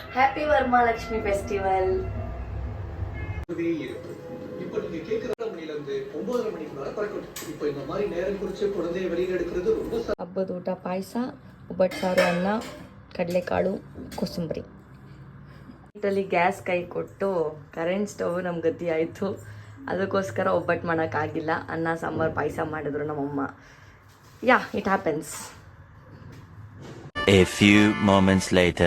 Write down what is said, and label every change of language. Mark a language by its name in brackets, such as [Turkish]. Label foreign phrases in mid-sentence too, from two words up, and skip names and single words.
[English] Happy Varamahalakshmi Festival. [Tamil] இப்போ நீங்க கேக்குற மணில இருந்து 9:30 மணிக்கு வரை பறக்கணும். இப்போ இந்த மாதிரி நேரம் குறிச்சு குழந்தையை வெளியில எடுக்கிறது ரொம்ப [Kannada] ಹಬ್ಬದ ಊಟ ಪಾಯಸ, ಒಬ್ಬಟ್ಟು ಸಾರು, ಅನ್ನ, ಕಡಲೆಕಾಳು, ಕೋಸಂಬರಿ. ಇಟ್ಟಲ್ಲಿ ಗ್ಯಾಸ್ ಕೈ ಕೊಟ್ಟು ಕರೆಂಟ್ ಸ್ಟವ್ ನಮ್ಮ ಗತಿ ಆಯಿತು. ಅದಕ್ಕೋಸ್ಕರ ಒಬ್ಬಟ್ಟು ಮಾಡೋಕ್ಕಾಗಿಲ್ಲ. ಅನ್ನ ಸಾಂಬಾರು ಪಾಯಸ ಮಾಡಿದ್ರು ನಮ್ಮಮ್ಮ. [English] ಯಾ, It happens. A few moments later.